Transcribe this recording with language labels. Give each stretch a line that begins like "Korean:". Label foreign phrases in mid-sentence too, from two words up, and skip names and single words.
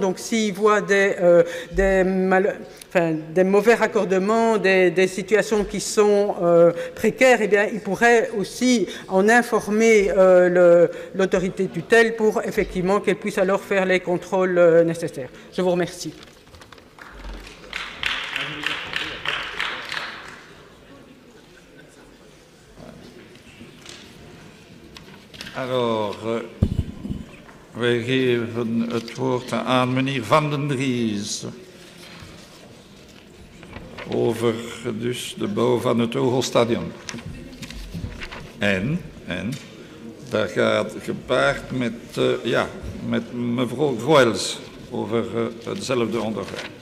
French: Donc, s'ils voient des mauvais raccordements, des situations qui sont précaires, eh bien, ils pourraient aussi en informer l'autorité tutelle pour effectivement qu'elle puisse alors faire les contrôles nécessaires. Je vous remercie. Alors,
Dutch: wij geven het woord aan meneer Van den Dries. over dus de bouw van het Eurostadion. En daar gaat gepaard met mevrouw Groels over hetzelfde onderwerp.